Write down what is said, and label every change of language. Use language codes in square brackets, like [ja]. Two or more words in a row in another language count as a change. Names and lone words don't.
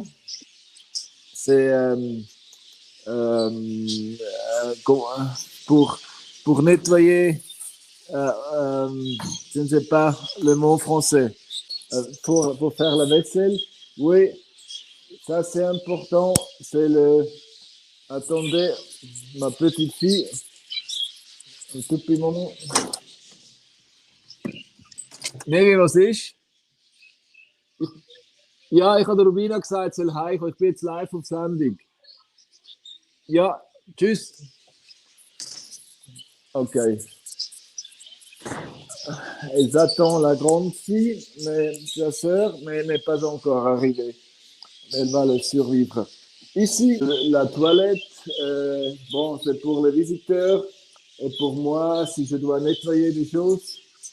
[fr] C'est pour nettoyer, je ne sais pas le mot français, pour faire la vaisselle. Oui, ça c'est important. C'est le. Attendez, ma petite fille, un tout petit moment. [de] Mary, was ist? Ja, ich habe der Rubina gesagt, soll heimkommen. Ich bin jetzt live auf Sendung. Ja, tschüss. Ok. [fr] Elles attendent la grande fille, mais sa sœur, mais elle n'est pas encore arrivée. Elle va le survivre. Ici, la toilette, bon, c'est pour les visiteurs et pour moi, si je dois nettoyer des choses.